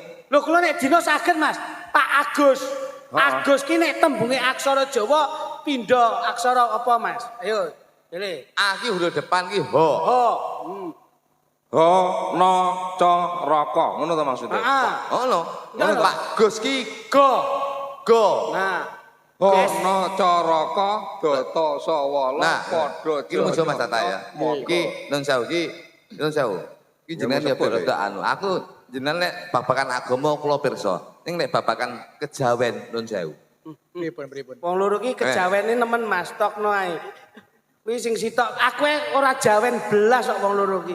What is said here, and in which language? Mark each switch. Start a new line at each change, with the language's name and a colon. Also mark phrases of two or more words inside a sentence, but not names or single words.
Javanese: Lho kula nek dina saged Mas, Pak Agus. Heeh. Agus ki nek tembunge aksara Jawa pindha aksara apa Mas? Ayo, pilih. A ki huruf depan ki ho. Ho. Ho no co roko ngono to maksudnya. Heeh. Ngono. Ngono. Pak Gus ki Go. go. Nah. Ho Yes. no coroko doto sawala Nah, padha iki muncul Mas Tata ya. Iki nun sewu ki nun sewu. Ki jenengan ya sebut, rada anu. Aku jenengan nek babakan agama kula pirsa. Ning nek babakan kejawen nun sewu. Pripun. Wong loro ki kejawene nemen Mas, tokno ae. Kuwi sing sitok, aku ora jawen belas kok wong loro ki.